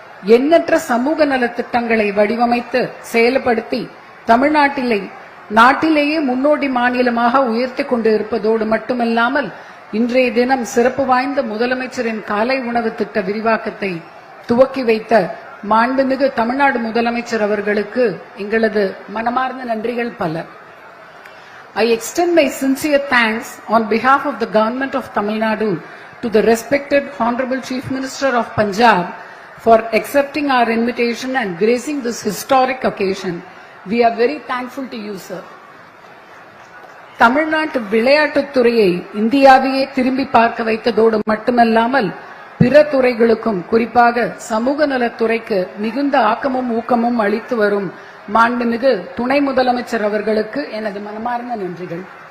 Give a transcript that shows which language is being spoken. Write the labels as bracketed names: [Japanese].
[Tamil] எண்ணற்ற சமூக நலத் திட்டங்களை வடிவமைத்து செயல்படுத்தி நாட்டிலேயே முன்னோடி மாநிலமாக உயர்த்தி கொண்டு இருப்பதோடு மட்டுமல்லாமல் இன்றைய தினம் சிறப்பு வாய்ந்த முதலமைச்சரின் காலை உணவு திட்ட விரிவாக்கத்தை துவக்கி வைத்த மாண்புமிகு தமிழ்நாடு முதலமைச்சர் அவர்களுக்கு எங்களது மனமார்ந்த நன்றிகள் பல. [English] I extend my sincere thanks on behalf of the government of Tamil Nadu to the respected Honorable Chief Minister of Punjab for accepting our invitation and gracing this historic occasion. We are very thankful to you, sir. [Tamil] தமிழ்நாட்டு விளையாட்டுத் துறையை இந்தியாவையே திரும்பி பார்க்க வைத்ததோடு மட்டுமல்லாமல் பிற துறைகளுக்கும், குறிப்பாக சமூக நலத்துறைக்கு மிகுந்த ஆக்கமும் ஊக்கமும் அளித்து வரும் மாண்புமிகு துணை முதலமைச்சர் அவர்களுக்கு எனது மனமார்ந்த நன்றிகள்.